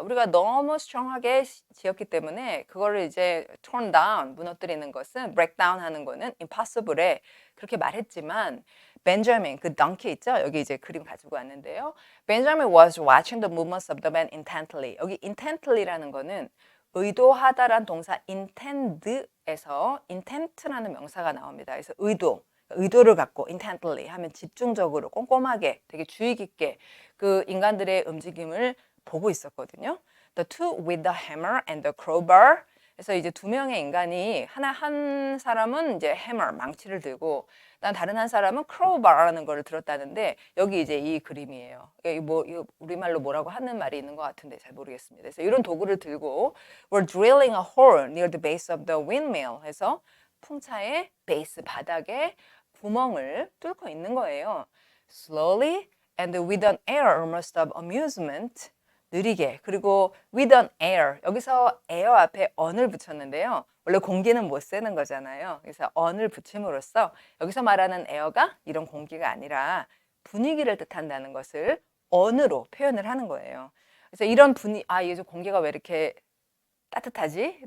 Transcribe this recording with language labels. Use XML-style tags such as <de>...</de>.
<ko>우리가 너무 strong하게 지었기 때문에 그거를 이제 torn down 무너뜨리는 것은 break down 하는 거는 impossible에 그렇게 말했지만 벤자민 그 덩키 있죠? 여기 이제 그림 가지고 왔는데요.</ko> <en>Benjamin was watching the movements of the men intently.</en> <ko>여기 intently라는 거는 의도하다란 동사 intend에서 intent라는 명사가 나옵니다. 그래서 의도를 갖고 intently 하면 집중적으로 꼼꼼하게 되게 주의 깊게 그 인간들의 움직임을 보고 있었거든요.</ko> <en>The two with the hammer and the crowbar.</en> <ko>그래서 이제 2명의 인간이 한 사람은 이제 hammer 망치를 들고 다른 한 사람은 crowbar라는 거를 들었다는데 여기 이제 이 그림이에요. 이거 우리말로 뭐라고 하는 말이 있는 것 같은데 잘 모르겠습니다. 그래서 이런 도구를 들고</ko> <en>were drilling a hole near the base of the windmill.</en> <ko>해서 풍차의 베이스 바닥에 구멍을 뚫고 있는 거예요.</ko> <en>Slowly and with an air almost of amusement.</en> <ko>느리게 그리고</ko> <en>with an air</en> <ko>여기서 air 앞에 on을 붙였는데요. 원래 공기는 못 쓰는 거잖아요. 그래서 on을 붙임으로써 여기서 말하는 air가 이런 공기가 아니라 분위기를 뜻한다는 것을 on으로 표현을 하는 거예요. 그래서 이런 이게 공기가 왜 이렇게 따뜻하지?</ko>